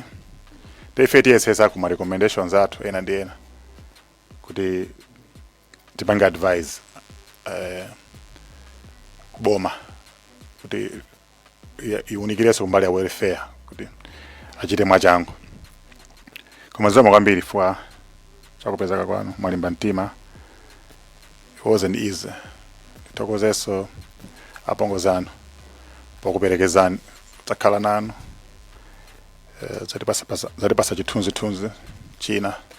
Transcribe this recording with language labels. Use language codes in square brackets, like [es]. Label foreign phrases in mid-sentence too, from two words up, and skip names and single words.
[ny] Ife tiyesesa kuma recommendations athu ena ndi ena kuti tipange advise boma kuti iunikireso kumbali ya welfare kuti achite mwachangu. Koma zikomo kwambiri fwa chakupezeka kwanu mwalimba mtima. [en] It wasn't easy. [ny] Titokozeso apongozano pokuperekezani takhala nanu zatipasa chithunzi china.